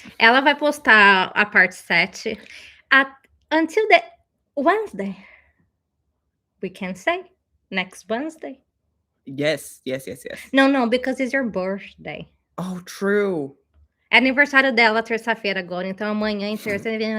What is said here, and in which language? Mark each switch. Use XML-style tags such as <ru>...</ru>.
<pt>Ela vai postar a parte 7</pt> <en>until the Wednesday. We can say next Wednesday. Yes. No, because it's your birthday. Oh, true.</en> <pt>É aniversário dela terça-feira agora, então amanhã em terça.</pt>